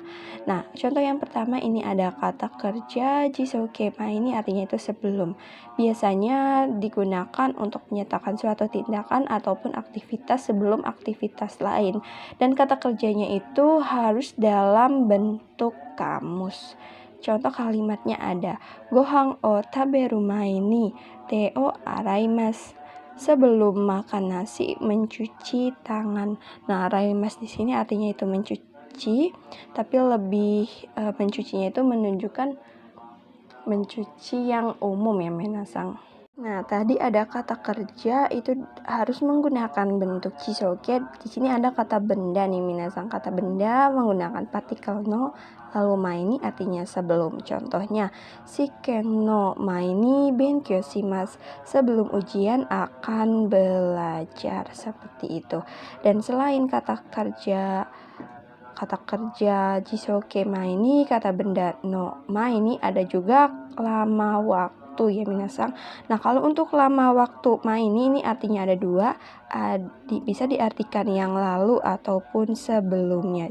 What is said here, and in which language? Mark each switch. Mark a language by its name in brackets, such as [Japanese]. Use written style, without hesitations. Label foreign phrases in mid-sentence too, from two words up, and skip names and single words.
[Indonesian] Nah, contoh yang pertama ini ada kata kerja [Japanese] 辞書形 前 [Indonesian] ini artinya itu sebelum. Biasanya digunakan untuk menyatakan suatu tindakan ataupun aktivitas sebelum aktivitas lain. Dan kata kerjanya itu harus dalam bentuk kamus. Contoh kalimatnya ada [Japanese] ごはん を たべる まえ に て を あらいます. [Indonesian] Sebelum makan nasi mencuci tangan. Nah, araimasu di sini artinya itu mencuci, tapi lebih mencucinya itu menunjukkan mencuci yang umum ya menasang. Nah, tadi ada kata kerja itu harus menggunakan bentuk jisoke. Di sini ada kata benda nih minasang. Kata benda menggunakan partikel no, lalu maini artinya sebelum. Contohnya, [Japanese] 試験 の 前に 勉強 します. [Indonesian] Sebelum ujian akan belajar, seperti itu. Dan selain kata kerja [Japanese] 辞書形 前に, [Indonesian] kata benda [Japanese] の 前に, [Indonesian] ada juga lama waktu ya minasang. Nah, kalau untuk lama waktu maini ini artinya ada dua, bisa diartikan yang lalu ataupun sebelumnya.